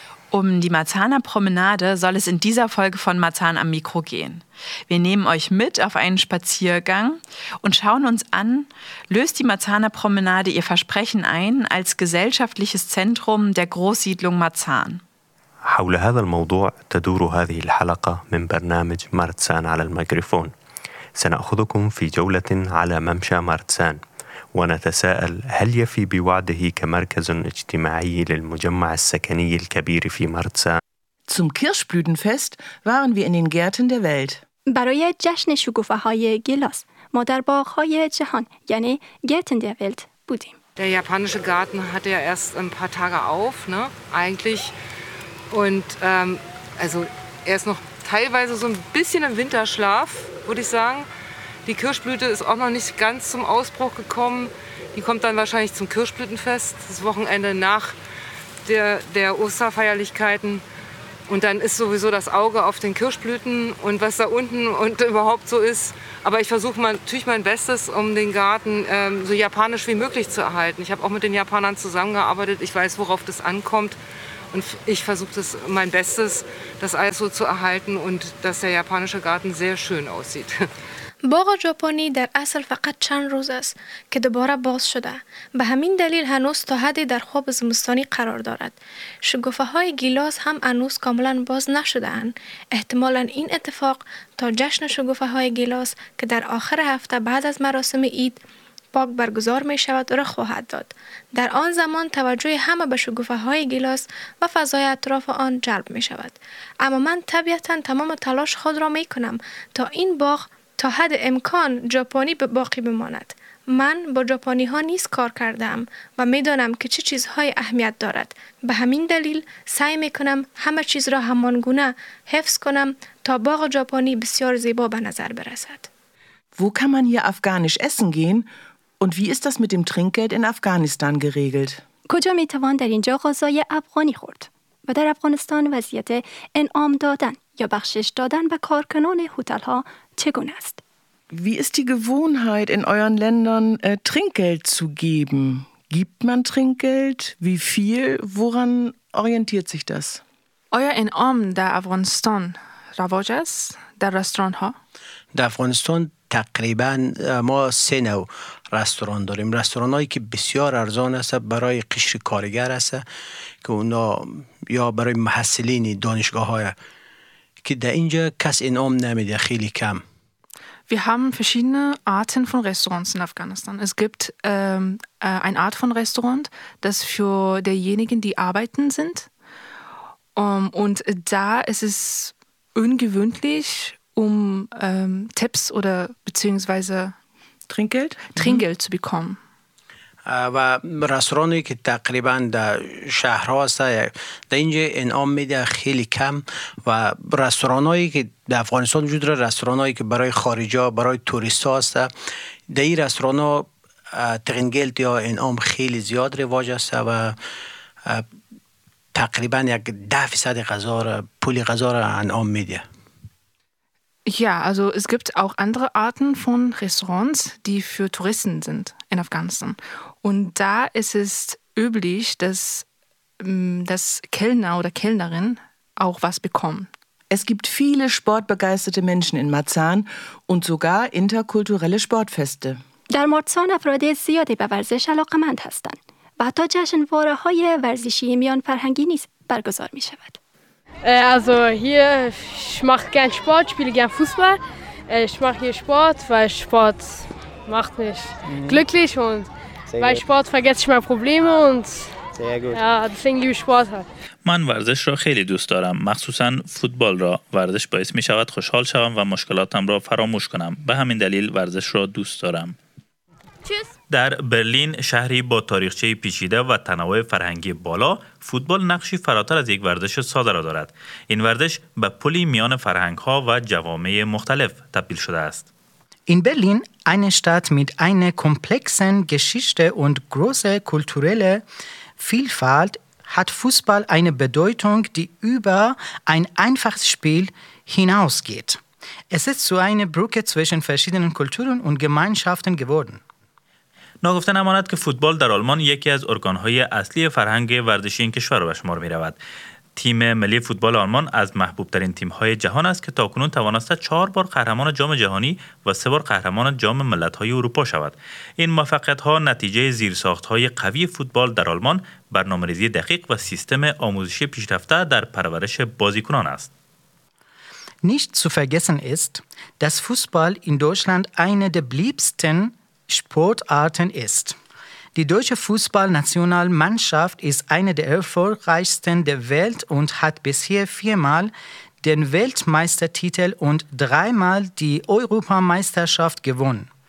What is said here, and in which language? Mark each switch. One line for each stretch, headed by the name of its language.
German: Um die Marzahner Promenade soll es in dieser Folge von Marzahn am Mikro gehen. Wir nehmen euch mit auf einen Spaziergang und schauen uns an, löst die Marzahner Promenade ihr Versprechen ein als gesellschaftliches Zentrum der Großsiedlung Marzahn.
Arabic: حول هذا الموضوع تدور هذه الحلقة من برنامج مارتسان على الميكروفون. سنأخذكم في جولة على ممشى مارتسان. ونتساءل هل يفي بوعده كمركز اجتماعي للمجمع السكني الكبير في مارتسان؟
German: Zum Kirschblütenfest waren wir in den Gärten der Welt.
Persian: برای جشن شکوفه‌های گیلاس ما در باغ‌های جهان یعنی Gärten der Welt بودیم.
German: Der japanische Garten hatte ja erst ein paar Tage auf, ne? Eigentlich und also er ist noch teilweise so ein bisschen im Winterschlaf, würde ich sagen. Die Kirschblüte ist auch noch nicht ganz zum Ausbruch gekommen. Die kommt dann wahrscheinlich zum Kirschblütenfest, das Wochenende nach der Osterfeierlichkeiten. Und dann ist sowieso das Auge auf den Kirschblüten und was da unten und überhaupt so ist. Aber ich versuche natürlich mein Bestes, um den Garten so japanisch wie möglich zu erhalten. Ich habe auch mit den Japanern zusammengearbeitet. Ich weiß, worauf das ankommt. Und ich versuche mein Bestes, das alles so zu erhalten und dass der japanische Garten sehr schön aussieht.
Persian: باغ ژاپنی در اصل فقط چند روز است که دوباره باز شده. به همین دلیل هنوز تا حدی در خواب زمستانی قرار دارد. شکوفه های گیلاس هم هنوز کاملا باز نشده اند. احتمالا این اتفاق تا جشن شکوفه های گیلاس که در آخر هفته بعد از مراسم عید پاک برگزار می شود را خواهد داد. در آن زمان توجه همه به شکوفه های گیلاس و فضای اطراف آن جلب می شود. اما من طبیعتا تمام تلاش خود را می کنم تا این باغ تا حد امکان ژاپنی باقی بماند. من با ژاپنی ها نیز کار کردم و میدانم که چه چیزهای اهمیت دارد. به همین دلیل سعی میکنم همه چیز را همان گونه حفظ کنم تا باغ ژاپنی بسیار زیبا به نظر برسد.
German: Wo kann man hier afghanisch essen gehen und wie ist das mit dem Trinkgeld in Afghanistan geregelt?
Persian: کجا می توان در اینجا غذای افغانی خورد؟ و در افغانستان وضعیت انعام دادن یا بخشش دادن به کارکنان هتل ها چگونه است؟
German: Wie ist die Gewohnheit in euren Ländern Trinkgeld zu geben? Gibt man Trinkgeld? Wie viel? Woran orientiert sich das? Euer
Persian: انعام در افغانستان رواج است در رستوران ها؟ در افغانستان تقریبا ما سه نوع رستوران داریم. رستوران هایی که بسیار ارزان است برای قشر کارگر است که اونا یا برای محصلین دانشگاه های که در اینجا کس انعام نمیده خیلی کم.
German: Wir haben verschiedene Arten von Restaurants in Afghanistan. Es gibt eine Art von Restaurant, das für diejenigen, die arbeiten sind. Und da ist es ungewöhnlich, um Tipps oder beziehungsweise Trinkgeld, Trinkgeld zu bekommen.
Persian: و رستورانی که تقریبا در شهرها هست در اینجا انعام میده خیلی کم و رستورانایی که در افغانستان وجود داره رستورانایی که برای خارجی ها برای توریست ها هست در این رستوران ها ترینگلت یا انعام خیلی زیاد رواج است و تقریبا یک 10% غذا را پول غذا را انعام میده.
German: Ja, also es gibt auch andere Arten von Restaurants, die für Touristen sind in Afghanistan. Und da ist es üblich, dass das Kellner oder Kellnerin auch was bekommen. Es gibt viele sportbegeisterte Menschen in Marzahn und sogar interkulturelle Sportfeste.
Persian: در مارتسان افراد زیادی به ورزش علاقمند هستند و تا جشنواره‌های ورزشی میان فرهنگی نیز برگزار می شود.
German: Also hier, ich mache gern Sport, spiele gern Fußball. Ich mache hier Sport, weil Sport macht mich glücklich und bei Sport vergesse ich meine Probleme und ja, deswegen liebe ich Sport halt.
Persian: من ورزش را خیلی دوست دارم، مخصوصا فوتبال را. ورزش باعث می شود خوشحال شوم و مشکلاتم را فراموش کنم. به همین دلیل ورزش را دوست دارم. در برلین، شهری با تاریخچه پیچیده و تنوع فرهنگی بالا، فوتبال نقشی فراتر از یک ورزش ساده را دارد. این ورزش به پلی میان فرهنگ‌ها و جوامع مختلف تبدیل شده است. این برلین،
German: eine Stadt mit einer komplexen Geschichte und großer kulturelle Vielfalt, hat Fußball eine Bedeutung, die über ein einfaches Spiel hinausgeht. Es ist zu einer Brücke zwischen verschiedenen Kulturen und Gemeinschaften geworden.
Persian: ناگفته نماند که فوتبال در آلمان یکی از ارگانهای اصلی فرهنگ ورزشی این کشور به شمار می رود. تیم ملی فوتبال آلمان از محبوب ترین تیمهای جهان است که تاکنون توانسته 4 بار قهرمان جام جهانی و 3 بار قهرمان جام ملت‌های اروپا شود. این موفقیت‌ها نتیجه زیرساخت‌های قوی فوتبال در آلمان، برنامه‌ریزی دقیق و سیستم آموزشی پیشرفته در پرورش بازیکنان است.
German: Nicht zu vergessen ist, dass Fußball in Deutschland eine der beliebtesten Sportarten ist. Die deutsche Fußballnationalmannschaft ist eine der erfolgreichsten der Welt und hat bisher 4-mal den Weltmeistertitel und 3-mal die Europameisterschaft gewonnen.